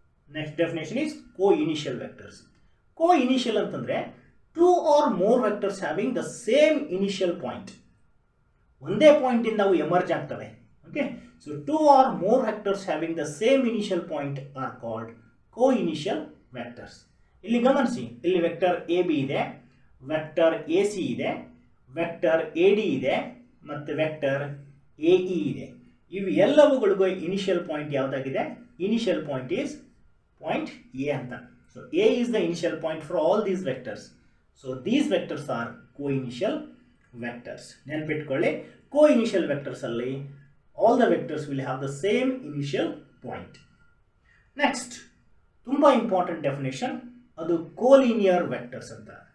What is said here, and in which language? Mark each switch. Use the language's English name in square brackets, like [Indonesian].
[English] Next definition is co-initial vectors. Co-initial [Kannada] ಅಂತಂದ್ರೆ [English] 2 or more vectors having the same initial point. [Kannada] ಒಂದೇ point ಇಂದ ಅವು emerge ಆಗ್ತವೆ. [English] Okay, so 2 or more vectors having the same initial point are called co-initial vectors. [Kannada] ಇಲ್ಲಿ ಗಮನಿಸಿ, ಇಲ್ಲಿ vector A B ಇದೆ, vector A C ಇದೆ, ವೆಕ್ಟರ್ ಎ ಡಿ ಇದೆ ಮತ್ತು ವೆಕ್ಟರ್ ಎ ಇ ಇದೆ. ಇವು ಎಲ್ಲವುಗಳಿಗೂ initial point ಯಾವುದಾಗಿದೆ? Initial point is point A ಅಂತ. [English] So A is the initial point for all these vectors. So these vectors are co-initial vectors. [Kannada] ನೆನಪಿಟ್ಕೊಳ್ಳಿ, [English] co-initial vectors ಅಲ್ಲಿ all the vectors will have the same initial point. Next [Kannada] ತುಂಬ [English] Important definition, ಅದು collinear vectors ಅಂತ.